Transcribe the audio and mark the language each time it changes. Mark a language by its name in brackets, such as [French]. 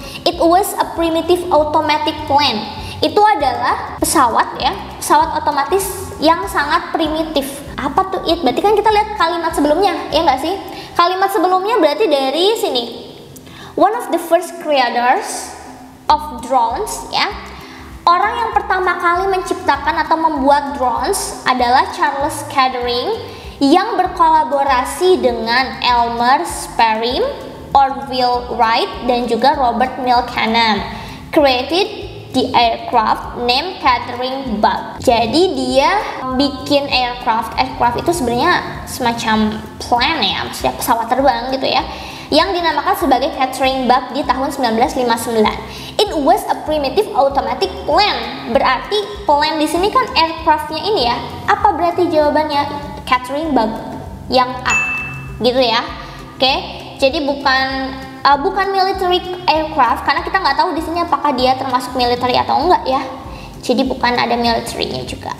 [English] It was a primitive automatic plane. [Indonesian] Itu adalah pesawat ya, pesawat otomatis yang sangat primitif. Apa tuh it? Berarti kan kita lihat kalimat sebelumnya, ya nggak sih? Kalimat sebelumnya berarti dari sini. [English] One of the first creators of drones ya. [Indonesian] Orang yang pertama kali menciptakan atau membuat drones adalah Charles Kettering yang berkolaborasi dengan Elmer Sperry, Orville Wright dan juga Robert Milcanem. [English] Created the aircraft named Catherine Bug. [Indonesian] Jadi dia bikin aircraft itu sebenarnya semacam plane ya, maksudnya pesawat terbang gitu ya, yang dinamakan sebagai Catherine Bug di tahun 1959. [English] It was a primitive automatic plane. [Indonesian] Berarti plane di sini kan aircraftnya ini ya. Apa berarti jawabannya? Catherine Bug yang A, gitu ya. Oke, jadi bukan military aircraft karena kita nggak tahu di sini apakah dia termasuk military atau enggak ya. Jadi bukan ada military-nya juga.